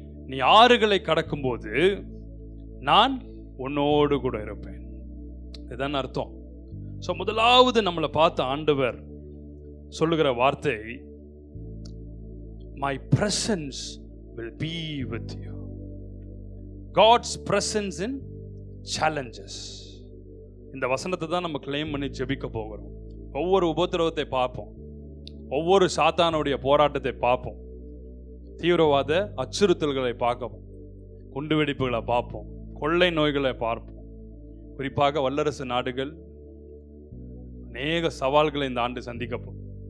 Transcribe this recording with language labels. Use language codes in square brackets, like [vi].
[ta] நீ ஆறுகளை கடக்கும்போது நான் உன்னோடு கூட இருப்பேன். இதுதான் அர்த்தம். ஸோ முதலாவது நம்மளை பார்த்த ஆண்டவர் சொல்லுகிற வார்த்தை, [en] my presence will be with you. God's presence in challenges. [ta] இந்த வசனத்தை தான் நம்ம கிளைம் பண்ணி ஜெபிக்க போகிறோம். ஒவ்வொரு உபத்திரவத்தை பார்ப்போம், ஒவ்வொரு சாத்தானுடைய போராட்டத்தை பார்ப்போம், தீவிரவாத அச்சுறுத்தல்களை பார்ப்போம், குண்டுவெடிப்புகளை பார்ப்போம், கொள்ளை நோய்களை பார்ப்போம். குறிப்பாக வல்லரசு நாடுகள் அநேக சவால்களை இந்த ஆண்டு சந்திக்கப்போம்.